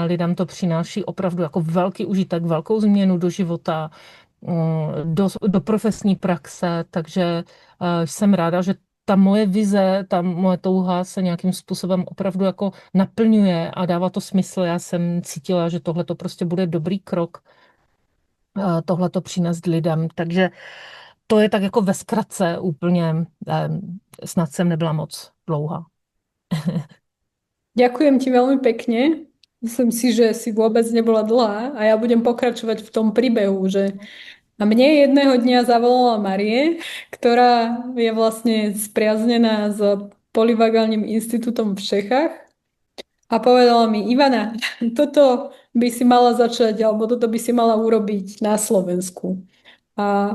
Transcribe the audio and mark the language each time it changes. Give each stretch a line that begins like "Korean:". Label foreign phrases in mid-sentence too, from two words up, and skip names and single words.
Czech: Lidem to přináší opravdu jako velký užitek, velkou změnu do života, do profesní praxe, takže jsem ráda, že ta moje vize, ta moje touha se nějakým způsobem opravdu jako naplňuje a dává to smysl. Já jsem cítila, že tohle to prostě bude dobrý krok, tohle to přinést lidem. Takže to je tak jako ve zkratce úplně, snad jsem nebyla moc dlouhá.
Slovak: Ďakujem ti veľmi pekne. Myslím si, že si vôbec nebola dlhá a ja budem pokračovať v tom príbehu, že a mne jedného dňa zavolala Marie, ktorá je vlastne spriaznená s Polyvagálnym inštitútom v Čechách a povedala mi, Ivana, toto by si mala začať, alebo toto by si mala urobiť na Slovensku.